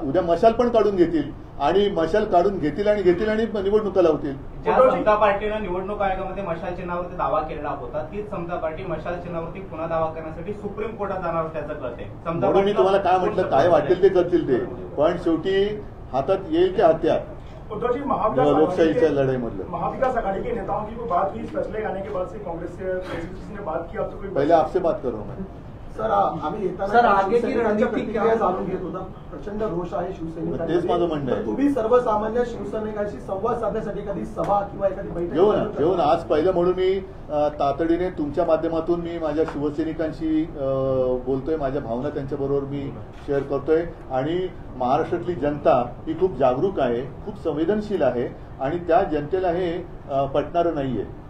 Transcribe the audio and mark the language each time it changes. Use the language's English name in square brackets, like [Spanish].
[Marathi] उद्या मशाल पण काढून घेतील आणि मशाल काढून घेतील आणि निवडणुका लावतील. ज्या समता पार्टीनं निवडणूक आयोगामध्ये मशाल चिन्हावरती दावा केलेला होता तीच समता पार्टी मशाल चिन्हावरती पुन्हा दावा करण्यासाठी सुप्रीम कोर्टात जाणार त्याचं कळत आहे. म्हणून मी तुम्हाला काय म्हटलं, काय वाटेल ते करतील ते, पण शेवटी हातात येईल ते हत्यार. लोकशाहीच्या लढाई मधलं [Hindi] महाविकास आघाड़ी के नेताओं की कोई बात हुई फैसले आने के बाद से कांग्रेस से बात की? अब तो कोई पहले आपसे बात करो मैं. [Marathi] सर आम्ही येताना प्रतिक्रिया जाणून घेत होता. प्रचंड रोष आहे शिवसैनिकांमध्ये. तेच माझं म्हणणं आहे. तुम्ही सर्वसामान्य शिवसैनिकांशी संवाद साधण्यासाठी एखादी सभा किंवा एखादी बैठक घेऊन आज पहिलं म्हणून मी तातडीने तुमच्या माध्यमातून मी माझ्या शिवसैनिकांशी बोलतोय, माझ्या भावना त्यांच्याबरोबर मी शेअर करतोय आणि महाराष्ट्रातली जनता ही खूप जागरूक आहे, खूप संवेदनशील आहे आणि त्या जनतेला हे पटणारं नाहीये.